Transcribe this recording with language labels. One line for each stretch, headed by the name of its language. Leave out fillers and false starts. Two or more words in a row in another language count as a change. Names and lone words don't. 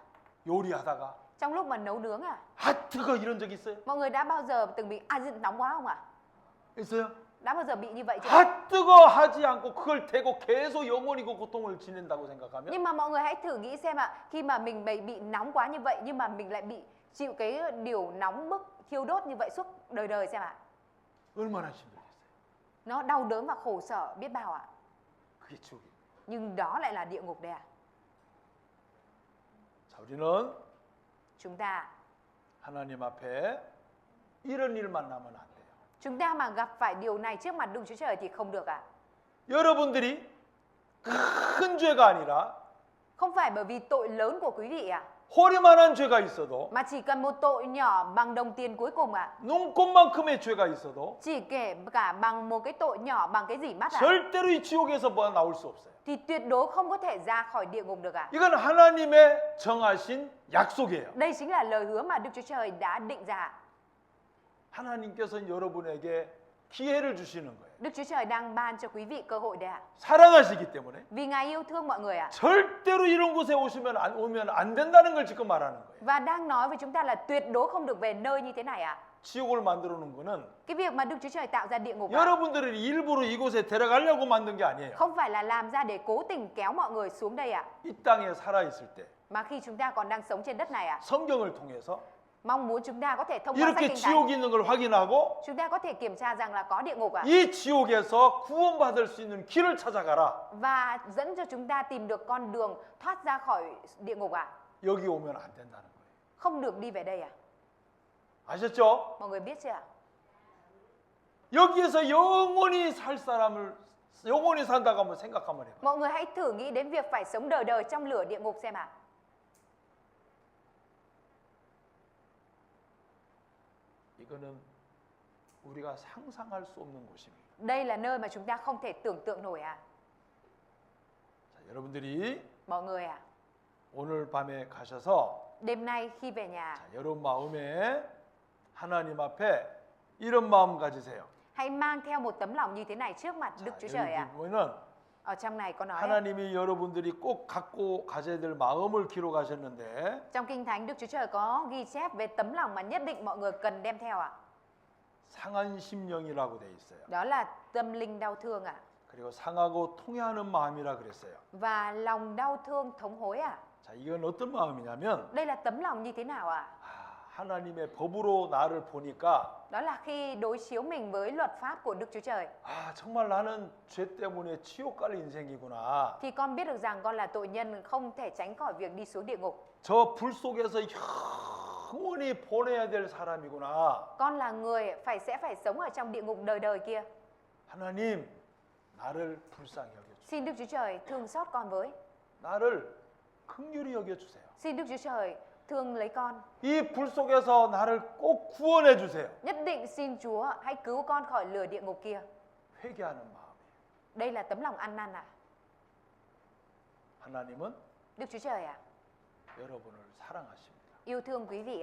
Korean: 요리하다가
Vietnamese: Trong lúc mà nấu nướng
Korean: 아 뜨거 이런 적 있어요?
Vietnamese: Mọi người đã bao giờ từng bị nóng quá không ạ?
Korean: 있어요?
Vietnamese: Đã bao giờ bị như vậy chưa?
Korean: 아 뜨거 하지 않고 그걸 대고 계속 영원히 그 고통을 지낸다고 생각하면
Vietnamese: Nhưng mà mọi người hãy thử nghĩ xem khi mà mình bị nóng quá như vậy nhưng mà mình lại bị chịu cái điều nóng bức thiêu đốt như vậy suốt đời đời xem
Korean: 얼마나 힘들겠어요.
Vietnamese: Nó đau đớn và khổ sở biết bao
Korean: 그게 지옥이에요.
Vietnamese: Nhưng đó lại là địa ngục đây
Korean: 자, 우리는
Vietnamese: Chúng ta
Korean: 하나님 앞에 이런 일 만나면 안 돼요.
Vietnamese: Chúng ta mà gặp phải điều này trước mặt Đức Chúa Trời thì không được
Korean: 여러분들이 큰 죄가 아니라
Vietnamese: Không phải bởi vì tội lớn của quý vị
Korean: 허리만한 죄가 있어도
Vietnamese: mà chỉ cần một tội nhỏ bằng đồng tiền cuối cùng
Korean: 눈곱만큼의 죄가 있어도
Vietnamese: chỉ kể cả bằng một cái tội nhỏ bằng cái dỉ mắt
Korean: 절대로 이 지옥에서 나올 수 없어요.
Vietnamese: thì tuyệt đối không có thể ra khỏi địa ngục được
Korean: 이건 하나님의 정하신 약속이에요.
Vietnamese: Đây chính là lời hứa mà Đức Chúa Trời đã định ra.
Korean: 하나님께서는 여러분에게 기회를 주시는 거예요.
Vietnamese: Đức Chúa Trời đang ban cho quý vị cơ hội đấy
Korean: 사랑하시기 때문에
Vietnamese: Vì Ngài yêu thương mọi người
Korean: 절대로 이런 곳에 오면 안 된다는 걸 지금 말하는 거예요.
Vietnamese: Và đang nói với chúng ta là tuyệt đối không được về nơi như thế này
Korean: 지옥을 만들어 놓은 거는
Vietnamese: Cái việc mà Đức Chúa Trời tạo ra địa ngục
Korean: 여러분들을 일부러 이곳에 데려가려고 만든 게 아니에요.
Vietnamese: không phải là làm ra để cố tình kéo mọi người xuống đây
Korean: 이 땅에 살아 있을 때
Vietnamese: Mà khi chúng ta còn đang sống trên đất này
Korean: 성경을 통해서
Vietnamese: mong muốn chúng ta có thể thông qua sách
Korean: 이렇게
Vietnamese: Kinh Thánh
Korean: 지옥이 있는 걸 확인하고
Vietnamese: chúng ta có thể kiểm tra rằng là có địa ngục
Korean: 이 지옥에서 구원받을 수 있는 길을 찾아가라.
Vietnamese: và dẫn cho chúng ta tìm được con đường thoát ra khỏi địa ngục
Korean: 여기 오면 안 된다는 거예요.
Vietnamese: Không được đi về đây
Korean: 아셨죠?
Vietnamese: Mọi người biết chưa
Korean: 여기에서 영원히 살 사람을 영원히 산다고 한번 생각하면 해요.
Vietnamese: Mọi người hãy thử nghĩ đến việc phải sống đời đời trong lửa địa ngục xem
Korean: 이거는 우리가 상상할 수 없는 곳입니다.
Vietnamese: Đây là nơi mà chúng ta không thể tưởng tượng nổi
Korean: 자, 여러분들이
Vietnamese: Mọi người
Korean: 오늘 밤에 가셔서
Vietnamese: đêm nay khi về nhà
Korean: 자, 여러분 마음에 하나님 앞에 이런 마음 가지세요.
Vietnamese: hãy mang theo một tấm lòng như thế này trước mặt Đức
Korean: 자,
Vietnamese: Chúa Trời
Korean: 여기 보면은
Vietnamese: Ở trong này có nói
Korean: 하나님이 여러분들이 꼭 갖고 가셔야 될 마음을 기록하셨는데
Vietnamese: trong Kinh Thánh Đức Chúa Trời có ghi chép về tấm lòng mà nhất định mọi người cần đem theo
Korean: 상한 심령이라고 돼 있어요.
Vietnamese: Đó là tâm linh đau thương
Korean: 그리고 상하고 통해하는 마음이라 그랬어요.
Vietnamese: Và lòng đau thương thống hối
Korean: 자, 이건 어떤 마음이냐면
Vietnamese: Đây là tấm lòng như thế nào
Korean: 하나님의 법으로 나를 보니까
Vietnamese: Đó là khi đối chiếu mình với luật pháp của Đức Chúa Trời
Korean: 정말 나는 죄 때문에 지옥 갈 인생이구나.
Vietnamese: thì con biết được rằng con là tội nhân không thể tránh khỏi việc đi xuống địa ngục.
Korean: 저 불 속에서 영원히 보내야 될 사람이구나.
Vietnamese: Con là người sẽ phải sống ở trong địa ngục đời đời kia.
Korean: 하나님, 나를 불쌍히 여겨주세요.
Vietnamese: Xin Đức Chúa Trời thương xót con với.
Korean: 나를 긍휼히 여겨주세요.
Vietnamese: Xin Đức Chúa Trời thương lấy con.
Korean: 이 불 속에서 나를 꼭 구원해 주세요.
Vietnamese: Nhất định xin Chúa hãy cứu con khỏi lửa địa ngục kia.
Korean: 회개하는 마음이에요.
Vietnamese: Đây là tấm lòng ăn năn
Korean: 하나님은
Vietnamese: Đức Chúa Trời
Korean: 여러분을 사랑하십니다.
Vietnamese: yêu thương quý vị